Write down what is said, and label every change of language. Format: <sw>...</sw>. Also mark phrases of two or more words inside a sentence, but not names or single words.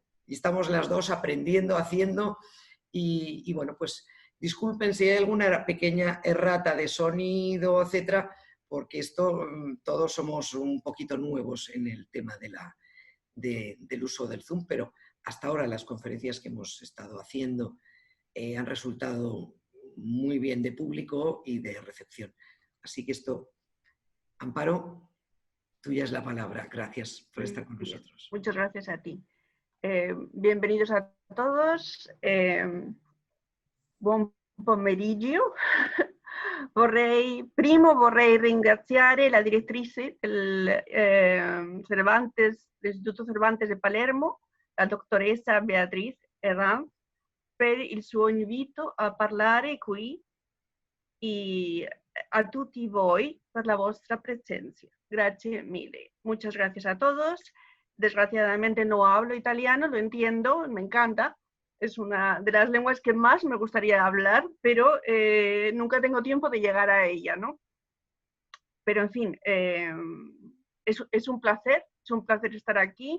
<es>Y estamos las dos aprendiendo, haciendo, y bueno, pues disculpen si hay alguna pequeña errata de sonido, etcétera, porque esto todos somos un poquito nuevos en el tema del uso del Zoom, pero hasta ahora las conferencias que hemos estado haciendo han resultado muy bien de público y de recepción. Así que esto, Amparo, tuya es la palabra. Gracias por estar con nosotros. Muchas gracias a ti. Bienvenidos a todos.</es> <it>Buon pomeriggio. Vorrei ringraziare la direttrice dell'Istituto Cervantes di Palermo, la dottoressa Beatriz Herranz, per il suo invito a parlare qui e a tutti voi per la vostra presencia. Grazie mille.</it> <es>Muchas gracias a todos. Desgraciadamente no hablo italiano, lo entiendo, me encanta. Es una de las lenguas que más me gustaría hablar, pero nunca tengo tiempo de llegar a ella, ¿no? Pero en fin, es un placer estar aquí.</es>